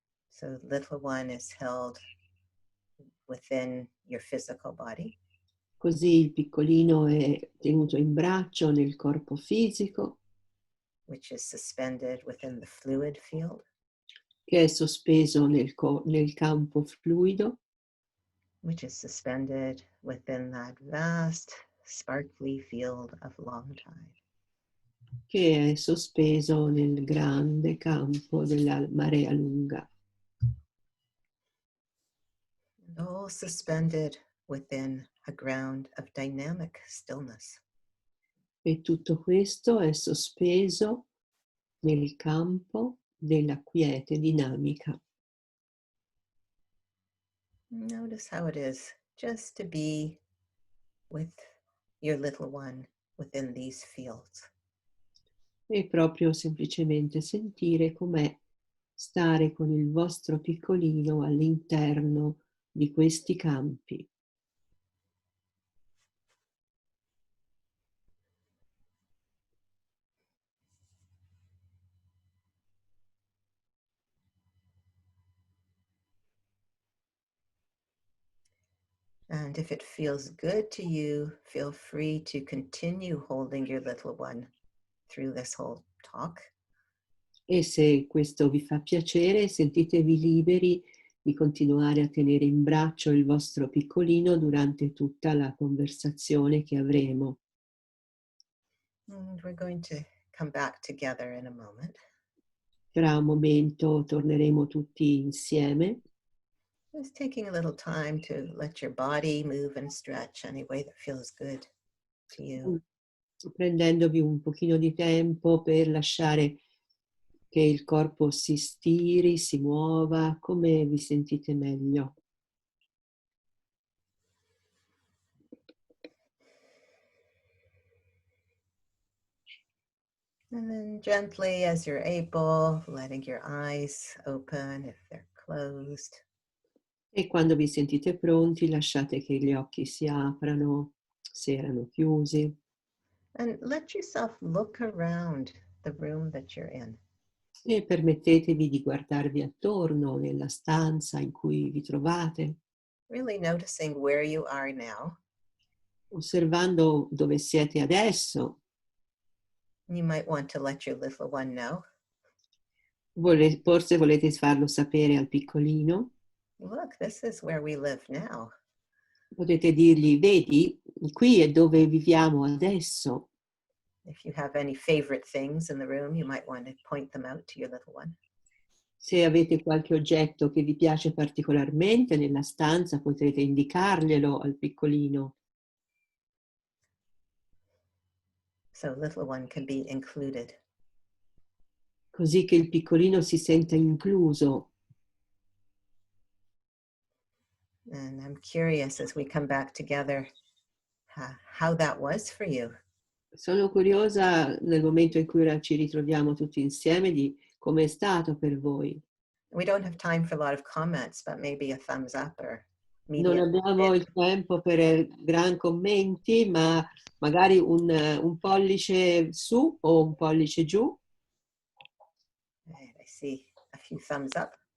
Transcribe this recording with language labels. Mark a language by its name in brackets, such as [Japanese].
[English] So little one is held within your physical body. [Italian] Così il piccolino è tenuto in braccio nel corpo fisico, [English] Which is suspended within the fluid field. [Italian] che è sospeso nel campo fluido, [English] Which is suspended within that vast, sparkly field of long tide. [Italian] che è sospeso nel grande campo della marea lunga. [English] And all suspended within a ground of dynamic stillness. [Italian] E tutto questo è sospeso nel campo della quiete dinamica. [English] Notice how it is just to be with your little one within these fields. [Italian] E proprio semplicemente sentire com'è stare con il vostro piccolino all'interno di questi campi. [English] And if it feels good to you, feel free to continue holding your little one through this whole talk. [Italian] E se questo vi fa piacere, sentitevi liberi di continuare a tenere in braccio il vostro piccolino durante tutta la conversazione che avremo. [English] And we're going to come back together in a moment. [Italian] Tra un momento torneremo tutti insieme, [English] Just taking a little time to let your body move and stretch any way that feels good to you. [Italian] prendendovi un pochino di tempo per lasciare che il corpo si stiri, si muova, come vi sentite meglio. [English] And then gently, as you're able, letting your eyes open if they're closed. [Italian] E quando vi sentite pronti, lasciate che gli occhi si aprano, se erano chiusi, [English] And let yourself look around the room that you're in. [Italian] e permettetevi di guardarvi attorno nella stanza in cui vi trovate, [English] Really noticing where you are now. [Italian] osservando dove siete adesso. [English] You might want to let your little one know. [Italian] Forse volete farlo sapere al piccolino. [English] Look, this is where we live now. [Italian] Potete dirgli, vedi, qui è dove viviamo adesso. [English] If you have any favorite things in the room, you might want to point them out to your little one. [Italian] Se avete qualche oggetto che vi piace particolarmente nella stanza, potrete indicarglielo al piccolino, [English] So little one can be included. [Italian] così che il piccolino si senta incluso. [English] And I'm curious as we come back together, how that was for you. [Italian] Sono curiosa nel momento in cui ora ci ritroviamo tutti insieme di come è stato per voi. [English] We don't have time for a lot of comments, but maybe a thumbs up or [Italian] Non [English] medium. [Italian] abbiamo il tempo per gran commenti, ma magari un pollice su o un pollice giù. [English] Right, I see a few thumbs up.